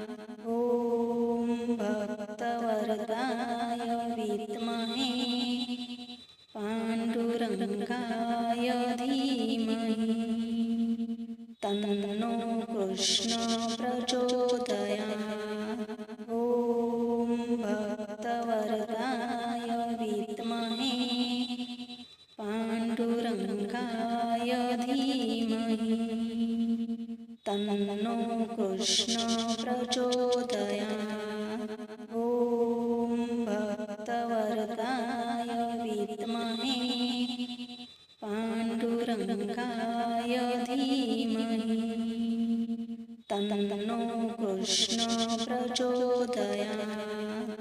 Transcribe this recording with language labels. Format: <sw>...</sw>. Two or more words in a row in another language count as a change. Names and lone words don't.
<sa>ओम भक्तवरदाय विद्महे पाण्डुरङ्गाय धीमहि तन्नो कृष्ण प्रचोदयात्. ओम भक्तवरदाय विद्महे पाण्डुरङ्गाय धीमहि तन्नो तन्नो कृष्ण प्रचोदयात्। ॐ भक्तवर्गाय विद्महे पाण्डुरङ्गाय धीमहि तन्नो कृष्ण प्रचोदयात्।</sa>